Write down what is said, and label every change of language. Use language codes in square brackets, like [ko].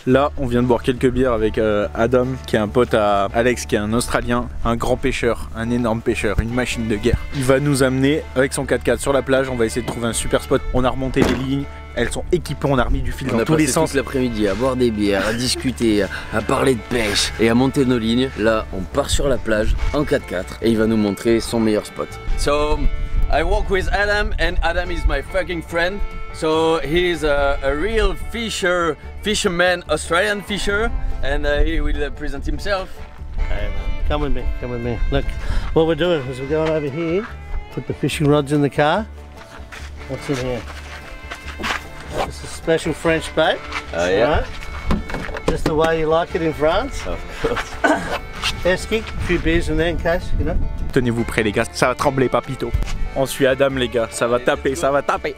[fr] Là, on vient de boire quelques bières avec Adam, qui est un pote à Alex, qui est un Australien, un grand pêcheur, un énorme pêcheur, une machine de guerre. Il va nous amener avec son 4x4 sur la plage, on va essayer de trouver un super spot. On a remonté les lignes, elles sont équipées, on a remis du fil dans tous les sens. Toute l'après-midi à boire des bières, à discuter, à parler de pêche et à monter nos lignes. Là, on part sur la plage en 4x4 et il va nous montrer son meilleur spot. [en] So, I walk with Adam and Adam is my fucking friend. So he's a real fisherman, Australian fisher, and he will present himself. Hey man, come with me. Look, what we're doing is we're going over here, put the fishing rods in the car. What's in here? This is special French bait. Oh yeah. Right? Just the way you like it in France. Of course. Esky, a few beers in there in case, you know. [fr] Tenez-vous prêts les gars, ça va trembler papito. On suit Adam les gars, ça va taper, ça va taper.